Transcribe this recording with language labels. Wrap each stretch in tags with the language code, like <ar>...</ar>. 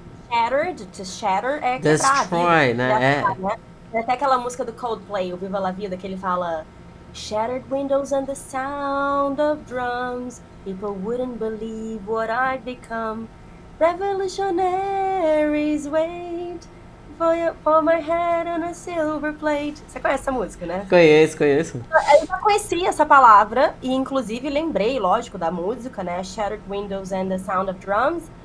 <pt>Shattered, to shatter é quebrar. Destroy, né? Tem até aquela música do Coldplay, o Viva La Vida, que ele fala</pt> <en>Shattered windows and the sound of drums People wouldn't believe what I'd become. Revolutionaries wait for my head on a silver plate.</en> <pt>Você conhece essa música, né? Conheço. Eu já conheci essa palavra e, inclusive, lembrei, lógico, da música, né?</pt> <en>Shattered Windows and the Sound of Drums.</en>